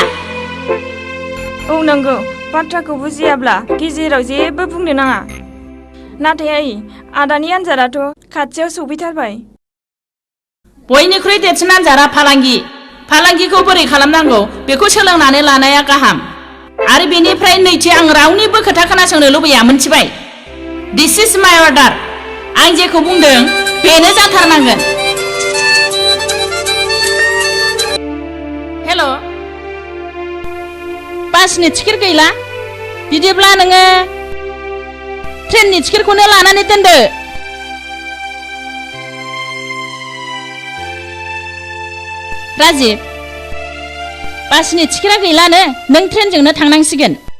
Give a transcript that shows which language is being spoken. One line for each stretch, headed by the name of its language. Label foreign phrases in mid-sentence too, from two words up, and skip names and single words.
Bodo: औ नंगौ बाथ्राखौ बुजियाब्ला गेजेराव जेबो बुंनो नाङा नाथाय आइ आदानि आन्जादाथ' खाथियाव सफैथारबाय बयनिख्रुइ देरसिन आन्जादा फालांगिखौ बोरै खालामनांगौ बेखौ सोलोंनानै लानाया गाहाम आरो बेनिफ्राय नैथि आं रावनिबो खोथा खोनासंनो लुबैया मोनथिबाय
English: this is my order
Bodo: आं जेखौ बुंदों बेनो जाथारनांगोन हेल' बासनि टिकेट गैला बिदिब्ला नोङो ट्रेननि टिकेटखौनो लानानै दोनदो राजिब बासनि टिकेटआ गैलानो नों ट्रेनजोंनो थांनांसिगोन